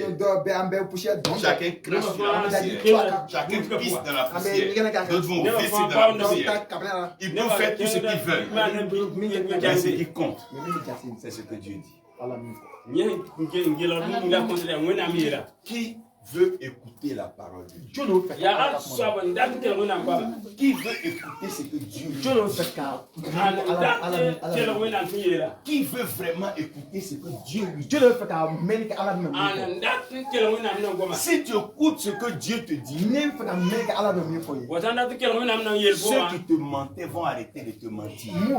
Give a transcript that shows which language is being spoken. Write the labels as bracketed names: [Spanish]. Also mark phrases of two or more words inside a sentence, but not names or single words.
[French] Chacun crache sur la poussière. Chacun pisse dans la poussière. D'autres vont pisser dans la poussière. Ils peuvent faire tout ce qu'ils veulent. Mais ce qui compte, c'est ce que Dieu dit. Qui veut écouter la parole de Dieu? Ya saba ndat ke ngona ba. Qui veut écouter ce que Dieu dit? Qui veut vraiment écouter ce que Dieu lui dit? Si tu écoutes ce que Dieu te dit, ceux qui te mentaient vont arrêter de te mentir.